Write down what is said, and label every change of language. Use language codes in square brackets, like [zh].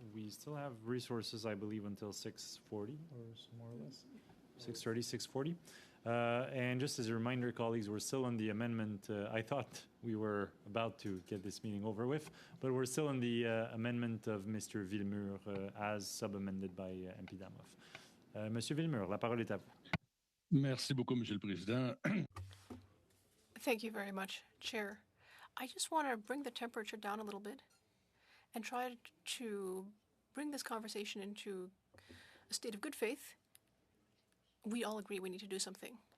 [en] We still have resources, I believe, until 6:40 or more or less. 6:30, 6:40. And just as a reminder, colleagues, we're still on the amendment. I thought we were about to get this meeting over with, but we're still on the amendment of Mr. Villemur as sub-amended by MP Damoff. [fr] Monsieur Villemur, la parole est à vous. Merci beaucoup, Monsieur le Président. [en] Thank you very much, Chair. I just want to bring the temperature down a little bit and try to bring this conversation into a state of good faith. We all agree we need to do something.